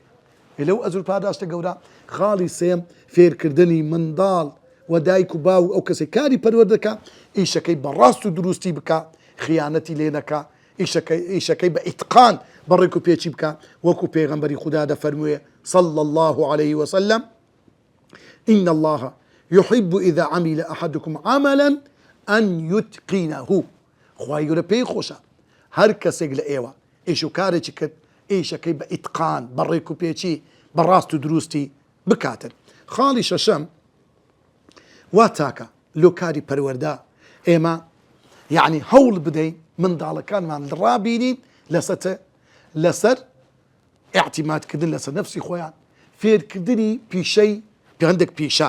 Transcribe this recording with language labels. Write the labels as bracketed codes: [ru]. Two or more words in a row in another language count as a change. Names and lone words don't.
[ckb] لەو ئەجر پاداشتە گەورە. خاڵی سێم فێرکردنی منداڵ و دایک و باو ئەو کەسێک کاری پەروەردەکە ئیشەکەی بەڕاست و دروستی بکە، خیانەتی لێ نەکە، ئیشەکەی بە ئیتقان بەڕێک و پێچی بکە وەکو پێغەمبەری خوددا دەفەرموویە [ar] صلى الله عليه وسلم إن الله يحب إذا عمل أحدكم عملا أن يتقنه. [ckb] خوای گەورە پێی خۆشە هەر کەسێک لە ئێوە ئیش و کارێکی کرد ئیشەکەی بە ئیتقان بەڕێک و پێچی بەڕاست و دروستی بکاتن. خاڵی شەشەم وا تاکە لۆ کاری پەروەردە ئێمە یعنی هەوڵ بدەین منداڵەکانمان ڕابینین لەسەر ئیعتیمادکردن لەسەر نەفسی خۆیان، فێرکردنی پیشەی هەندێک پیشە.